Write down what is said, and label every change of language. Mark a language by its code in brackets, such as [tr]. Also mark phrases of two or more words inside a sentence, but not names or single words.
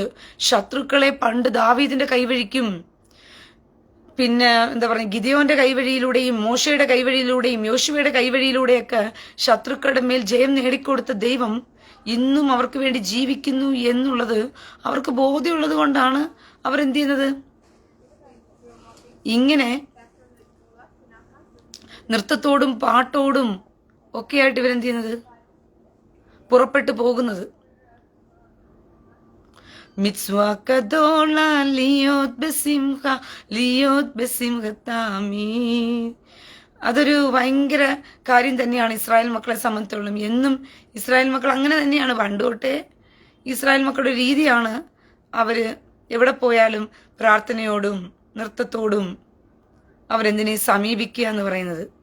[ml] ശത്രുക്കളെ പണ്ട് ദാവീദിന്റെ കൈവഴിക്കും, പിന്നെ ഗിദെയോന്റെ കൈവഴിയിലൂടെയും മോശയുടെ കൈവഴിയിലൂടെയും യോശുവയുടെ കൈവഴിയിലൂടെയൊക്കെ ശത്രുക്കളുടെ മേൽ ജയം നേടിക്കൊടുത്ത ദൈവം ഇന്നും അവർക്ക് വേണ്ടി ജീവിക്കുന്നു എന്നുള്ളത് അവർക്ക് ബോധ്യമുള്ളത് കൊണ്ടാണ് അവരെന്ത് ചെയ്യുന്നത്, ഇങ്ങനെ നൃത്തത്തോടും പാട്ടോടും ഒക്കെയായിട്ട് ഇവരെന്ത് ചെയ്യുന്നത്, പുറപ്പെട്ടു പോകുന്നത്. [he] מצווה גדולה להיות בשמחה, להיות בשמחה תמיד. [ml] അതൊരു ഭയങ്കര കാര്യം തന്നെയാണ് ഇസ്രായേൽ മക്കളെ സംബന്ധിച്ചോളം. എന്നും ഇസ്രായേൽ മക്കൾ അങ്ങനെ തന്നെയാണ്. പണ്ട് തൊട്ടേ ഇസ്രായേൽ മക്കളുടെ രീതിയാണ് അവര് എവിടെ പോയാലും പ്രാർത്ഥനയോടും നൃത്തത്തോടും അവരെന്തിനെ സമീപിക്കുക എന്ന് പറയുന്നത്.